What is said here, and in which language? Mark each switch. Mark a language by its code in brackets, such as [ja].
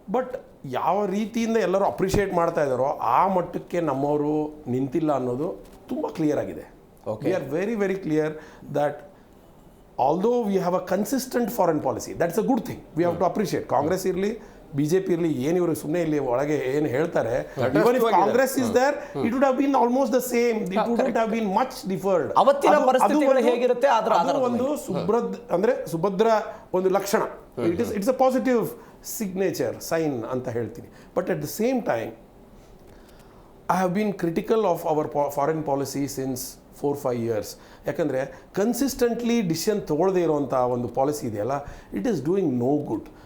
[kn] But ಯಾವ ರೀತಿಯಿಂದ ಎಲ್ಲರೂ ಅಪ್ರಿಷಿಯೇಟ್ ಮಾಡ್ತಾ ಇದ್ದಾರೋ ಆ ಮಟ್ಟಕ್ಕೆ ನಮ್ಮವರು ನಿಂತಿಲ್ಲ ಅನ್ನೋದು ತುಂಬ ಕ್ಲಿಯರ್ ಆಗಿದೆ. [en] We are very very clear that although we have a consistent foreign policy, that's a good thing. We have to appreciate. Congress [kn] irli, BJP ಇರಲಿ, ಏನು ಇವರು ಸುಮ್ಮನೆ ಇಲ್ಲಿ ಒಳಗೆ ಏನು ಹೇಳ್ತಾರೆ, [en] Even if Congress is there it would have been almost the same, it would have been much differed. [kn] ಅವತ್ತಿನ ಪರಿಸ್ಥಿತಿಗಳು ಹೇಗಿರುತ್ತೆ ಅದು ಒಂದು ಸುಭದ್ರ ಒಂದು ಲಕ್ಷಣ. [en] it's a positive signature sign [kn] ಅಂತ ಹೇಳ್ತೀನಿ. [en] But at the same time I have been critical of our foreign policy since 4-5 years. [kn] ಯಾಕಂದರೆ ಕನ್ಸಿಸ್ಟೆಂಟ್ಲಿ ಡಿಸಿಷನ್ ತೊಗೊಳ್ಳದೇ ಇರುವಂಥ ಒಂದು ಪಾಲಿಸಿ ಇದೆಯಲ್ಲ, [en] It is doing no good.